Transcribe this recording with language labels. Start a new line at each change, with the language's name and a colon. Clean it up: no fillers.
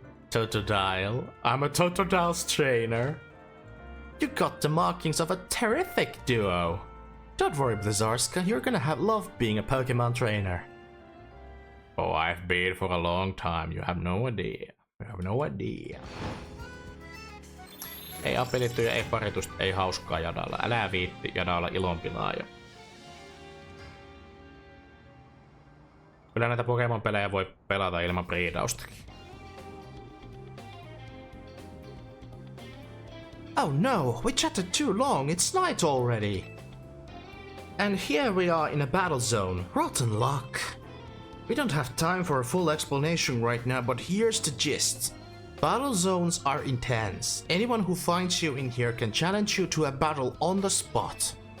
English: Totodile. I'm a Totodile's trainer. You got the markings of a terrific duo. Don't worry, Blizzarska, you're gonna love being a Pokemon trainer. Oh, I've been for a long time. You have no idea. You have no idea.
Finnish: Ei apelittuja, ei paritusta, ei hauskaa jadailla. Älä viitti jadailla ilonpilaaja. Kyllä näitä Pokemon-pelejä voi pelata ilman breedaustakin.
English: Oh no, we chatted too long, it's night already. And here we are in a battle zone. Rotten luck. We don't have time for a full explanation right now, but here's the gist. Battle zones are intense. Anyone who finds you in here can challenge you to a battle on the spot.